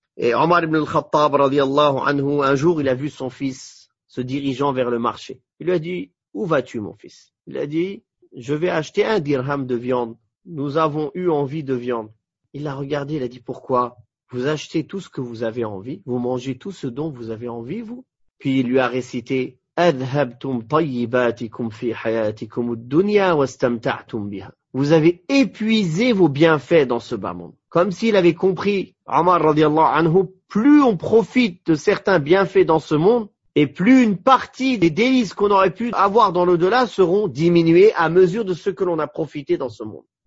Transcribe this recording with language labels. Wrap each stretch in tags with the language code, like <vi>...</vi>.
<fr>Et Omar ibn al-Khattab, radiyallahu anhu, un jour, il a vu son fils se dirigeant vers le marché. Il lui a dit, où vas-tu mon fils ? Il a dit, je vais acheter un dirham de viande. Nous avons eu envie de viande. Il l'a regardé, il a dit, pourquoi ? Vous achetez tout ce que vous avez envie ? Vous mangez tout ce dont vous avez envie, vous ? Puis il lui a récité,</fr> <ar>أَذْهَبْتُمْ طَيِّبَاتِكُمْ فِي حَيَاتِكُمْ الدُّنْيَا وَاسْتَمْتَعْتُمْ بِهَا.</ar> <fr>Vous avez épuisé vos bienfaits dans ce bas monde. Comme s'il avait compris, Omar radiallahu anhu, plus on profite de certains bienfaits dans ce monde, et plus une partie des délices qu'on aurait pu avoir dans l'au-delà seront diminuées à mesure de ce que l'on a profité dans ce monde.</fr>